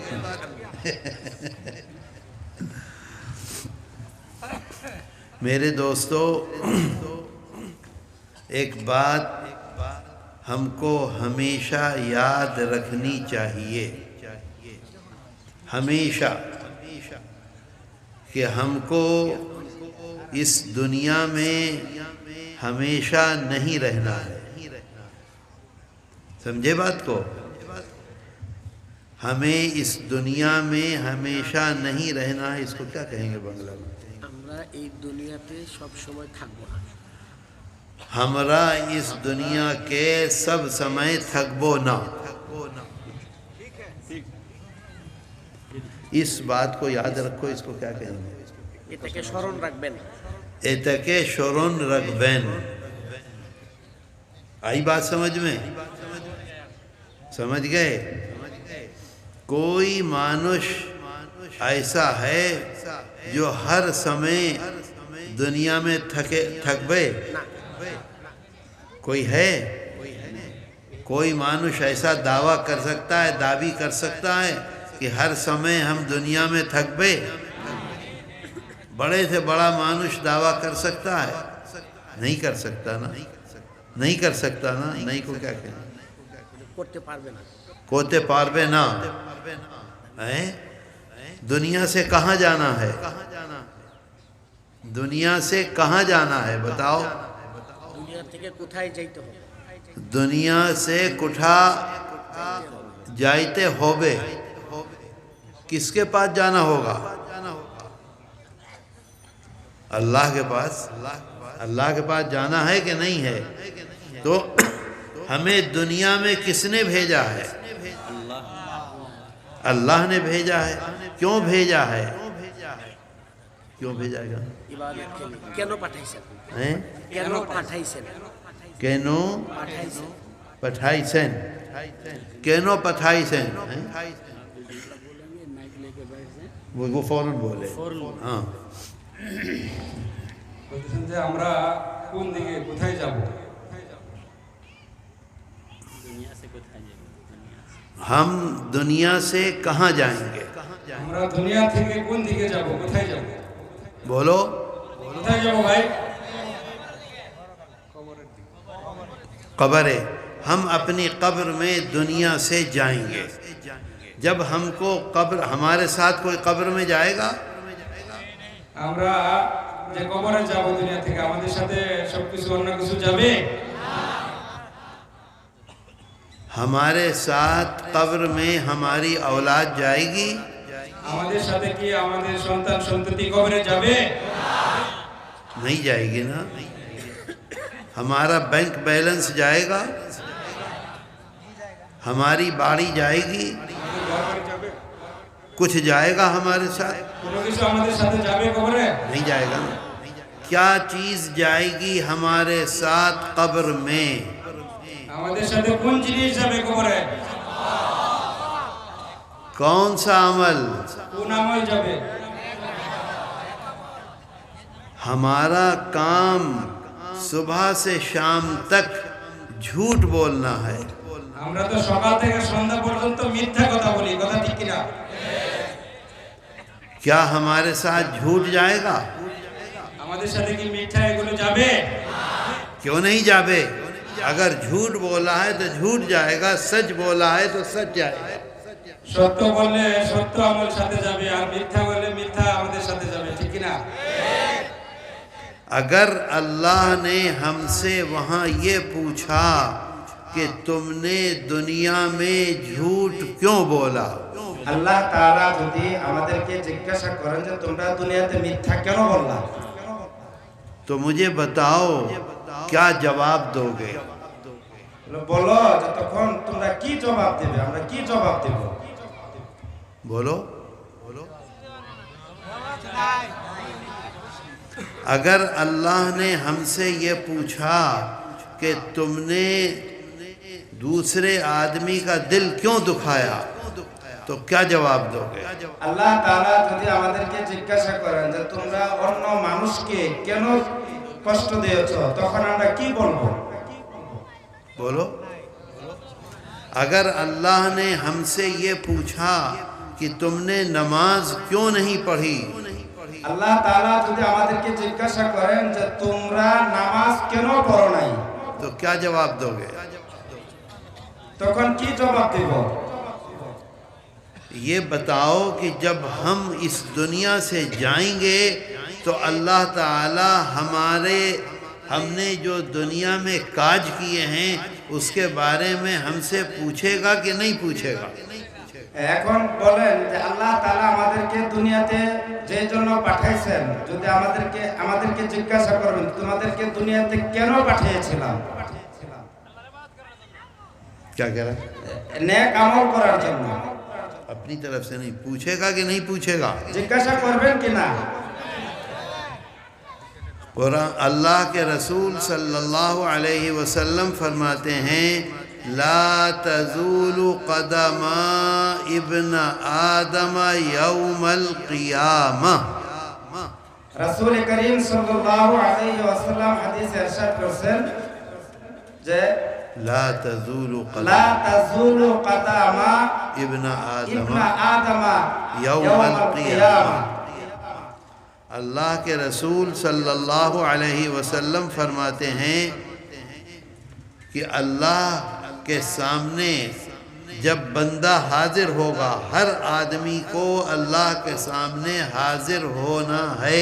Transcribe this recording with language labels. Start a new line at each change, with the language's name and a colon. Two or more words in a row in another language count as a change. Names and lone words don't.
Urdu: میرے دوستو، ایک بات ہم کو ہمیشہ یاد رکھنی چاہیے، ہمیشہ، کہ ہم کو اس دنیا میں ہمیشہ نہیں رہنا ہے۔ سمجھے بات کو؟ ہمیں اس دنیا میں ہمیشہ نہیں رہنا ہے۔ اس کو کیا کہیں گے بنگلہ میں؟
Bangla: আমরা এই দুনিয়াতে সব সময় থাকবো না। আমরা এই দুনিয়া কে সব সময় থাকবো না.
Urdu: اس بات کو یاد رکھو۔ اس کو کیا کہیں گے؟
Bangla: এটাকে স্মরণ রাখবেন। এটাকে স্মরণ রাখবেন.
Urdu: آئی بات سمجھ میں؟ سمجھ گئے؟ کوئی مانوش ایسا ہے جو ہر سمے دنیا میں تھکبے؟ کوئی ہے؟ کوئی مانوش ایسا دعویٰ کر سکتا ہے، دعوی کر سکتا ہے کہ ہر سمے ہم دنیا میں تھکبے؟ بڑے سے بڑا مانوش دعویٰ کر سکتا ہے؟ نہیں کر سکتا نا، نہیں کر سکتا نا، نہیں کو کیا کہنا،
Bangla: করতে পারবে না। করতে পারবে না.
Urdu: دنیا سے کہاں جانا ہے؟ دنیا سے کہاں جانا ہے بتاؤ؟
Bangla: দুনিয়া থেকে কোথায় যাইতে হবে?
Urdu: دنیا سے
Bangla: কোথায় যাইতে হবে,
Urdu: کس کے پاس جانا ہوگا؟ اللہ کے پاس۔ اللہ کے پاس جانا ہے کہ نہیں ہے؟ تو ہمیں دنیا میں کس نے بھیجا ہے؟ اللہ نے بھیجا ہے۔ کیوں بھیجا ہے؟ کیوں بھیجا گا؟ عبادت کے لیے.
Bangla: কেন পাঠাইছেন?
Urdu: ہیں؟
Bangla: কেন পাঠাইছেন? کینو পাঠাইছেন। পাঠাইছেন, কেন পাঠাইছেন,
Urdu: وہ فوراً بولے ہاں۔
Bangla: বলতেছেন যে আমরা কোন দিকে কোথায় যাব?
Urdu: ہم دنیا سے کہاں جائیں گے؟
Bangla: আমরা দুনিয়া থেকে কোন দিকে যাব? কোথায় যাব?
Urdu: بولو۔
Bangla: কোথায় যাব ভাই?
Urdu: قبر ہے، ہم اپنی قبر میں دنیا سے جائیں گے۔ جب ہم کو قبر، ہمارے ساتھ کوئی قبر میں جائے گا؟
Bangla: আমরা যে কবরে যাব দুনিয়া থেকে আমাদের সাথে সবকিছু অন্য কিছু যাবে?
Urdu: ہمارے ساتھ قبر میں ہماری اولاد جائے گی؟
Bangla: আমাদের সাথে কি আমাদের সন্তান সন্ততি কবরে যাবে?
Urdu: نہیں جائے گی نا۔ ہمارا بینک بیلنس جائے گا؟ ہماری باڑی جائے گی؟
Bangla: আমাদের ঘর বাড়ি যাবে?
Urdu: کچھ جائے گا ہمارے ساتھ؟
Bangla: কোনো কিছু আমাদের সাথে যাবে কবরে?
Urdu: نہیں جائے گا نا۔ کیا چیز جائے گی ہمارے ساتھ قبر میں؟
Bangla: আমাদের সাথে কোন জিনিস যাবে কবরে?
Urdu: کون سا عمل؟
Bangla: কোন আমল যাবে?
Urdu: ہمارا کام صبح سے شام تک جھوٹ بولنا ہے۔
Bangla: আমরা তো সকাল থেকে সন্ধ্যা পর্যন্ত মিথ্যা কথা বলি, কথা ঠিক কিনা?
Urdu: کیا ہمارے ساتھ جھوٹ جائے گا؟
Bangla: আমাদের সাথে কি মিথ্যা এগুলো যাবে?
Urdu: کیوں نہیں جاوے؟ اگر جھوٹ بولا ہے تو جھوٹ جائے گا، سچ بولا ہے تو سچ جائے گا۔
Bangla: সত্য বললে সত্য আমল সাথে যাবে, আর মিথ্যা বললে মিথ্যা আমাদের সাথে যাবে, ঠিক কিনা?
Urdu: اگر اللہ نے ہم سے وہاں یہ پوچھا کہ تم نے دنیا میں جھوٹ کیوں بولا،
Bangla: আল্লাহ তাআলা যদি আমাদেরকে জিজ্ঞাসা করেন যে তোমরা দুনিয়াতে মিথ্যা কেন বললা,
Urdu: تو مجھے بتاؤ کیا جواب دو گے؟
Bangla: বলো যে তখন তোমরা কি জবাব দেবে, আমরা কি জবাব দেব?
Urdu: بولو۔ اگر اللہ نے ہم سے یہ پوچھا کہ تم نے دوسرے آدمی کا دل کیوں دکھایا تو کیا جواب دو گے؟
Bangla: আল্লাহ তাআলা যদি আমাদেরকে জিজ্ঞাসা করেন যে তোমরা অন্য মানুষকে কেন কষ্ট দিয়েছো, তখন আমরা কি বলবো?
Urdu: بولو۔ اگر اللہ نے ہم سے یہ پوچھا کہ تم نے نماز کیوں نہیں پڑھی
Bangla: আল্লাহ তাআলা যদি আমাদেরকে জিজ্ঞাসা করেন যে তোমরা নামাজ কেন পড়ো নাই,
Urdu: تو کیا جواب دو گے؟
Bangla: তখন কি জবাব দেব?
Urdu: یہ بتاؤ کہ جب ہم اس دنیا سے جائیں گے تو اللہ تعالی ہم نے جو دنیا میں کاج کیے ہیں اس کے بارے میں ہم سے پوچھے گا کہ نہیں پوچھے گا؟
Bangla: এখন বলেন যে আল্লাহ তাআলা আমাদেরকে দুনিয়াতে যে জন্য পাঠাইছেন, যদি আমাদেরকে জিজ্ঞাসা করবেন তোমাদেরকে দুনিয়াতে কেন পাঠিয়েছিলাম,
Urdu: کیا کہہ رہا ہے؟
Bangla: নেক আমল করার জন্য,
Urdu: اپنی طرف سے نہیں پوچھے گا کہ نہیں پوچھے گا؟
Bangla: জিজ্ঞাসা করবেন কিনা?
Urdu: قرآن اللہ کے رسول
Arabic: صلی اللہ علیہ وسلم
Urdu: فرماتے ہیں
Arabic: لا تزول قدم ابن آدم یوم القیامہ۔
Bangla: রাসূল করিম
Arabic: صلى الله عليه وسلم
Bangla: হাদিসে ইরশাদ করেছেন যে
Arabic: لا تزول قدم لا تزول قدما ابن آدم ابن آدم یوم ইয়াওমাল القیامہ۔ কিয়ামা।
Urdu: اللہ کے رسول
Arabic: صلی اللہ علیہ وسلم
Urdu: فرماتے ہیں کہ اللہ کے سامنے جب بندہ حاضر ہوگا، ہر آدمی کو اللہ کے سامنے حاضر ہونا ہے۔